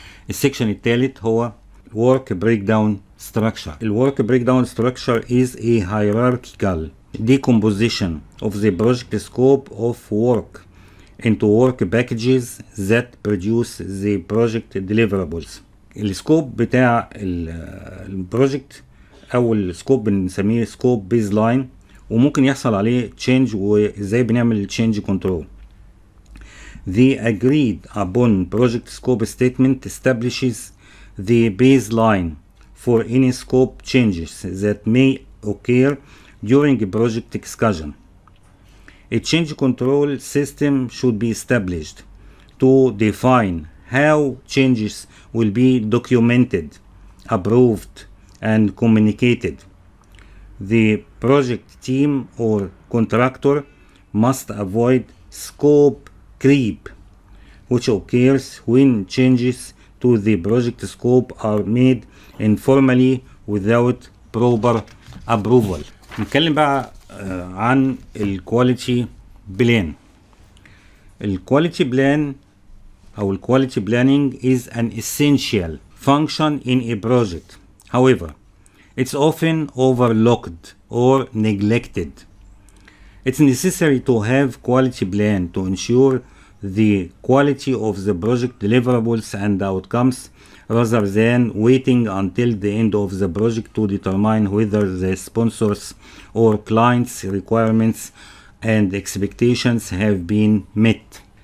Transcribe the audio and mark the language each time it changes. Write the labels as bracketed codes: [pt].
[ar] السكشن الثالث هو work breakdown structure. [en] The work breakdown structure is a hierarchical decomposition of the project scope of work into work packages that produce the project deliverables. [ar] السكوب بتاع البروجكت او السكوب بنسميه سكوب بيز لاين، وممكن يحصل عليه تشينج وازاي بنعمل تشينج كنترول. [en] The agreed upon project scope statement establishes the baseline for any scope changes that may occur during a project excursion. A change control system should be established to define how changes will be documented, approved, and communicated. The project team or contractor must avoid scope creep, which occurs when changes to the project scope are made informally without proper approval. [ar] نتكلم بقى عن الكواليتي بلان. الكواليتي بلان أو الكواليتي [en] planning is an essential function in a project. However, it's often overlooked or neglected. It's necessary to have quality plan to ensure the quality of the project deliverables and outcomes rather than waiting until the end of the project to determine whether the sponsors or clients' requirements and expectations have been met.